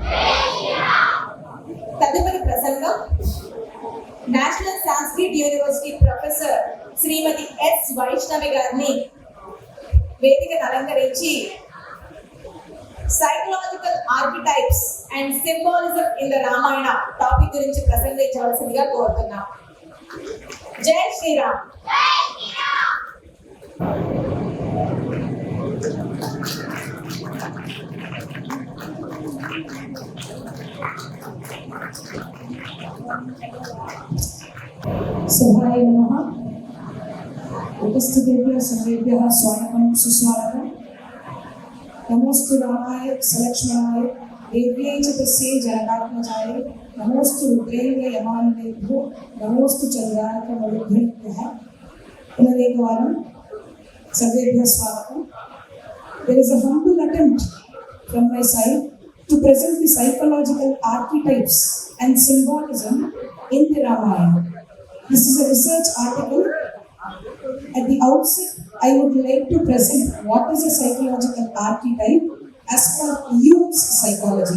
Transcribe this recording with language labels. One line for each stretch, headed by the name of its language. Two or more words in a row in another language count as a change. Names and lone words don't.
Telugu: తదుపరి ప్రసంగం నేషనల్ సాంస్క్రిట్ యూనివర్సిటీ ప్రొఫెసర్ శ్రీమతి ఎస్ వైష్ణవి గారిని వేదికను అలంకరించి
English: Psychological Archetypes and Symbolism in the Ramayana
Telugu: టాపిక్ గురించి ప్రసంగించవలసిందిగా కోరుతున్నాం.
Hindi: जय श्रीराम.
Sanskrit: सभाय नमः. उपस्थितेभ्यः सर्वेभ्यः स्वागतं सुस्वागतं. नमोस्तु रामाय सलक्ष्मणाय देव्यै च तस्यै जनकात्मजाय नमोस्तु रुद्रेन्द्र यमानवेभ्यो नमोस्तु चन्द्रार्कमरुद्भ्यः. पुनरेकवारं सर्वेभ्यः स्वागतं.
English: There is a humble attempt from my side to present the psychological archetypes and symbolism in the Ramayana. This is a research article. At the outset, I would like to present what is a psychological archetype as per Jung's psychology.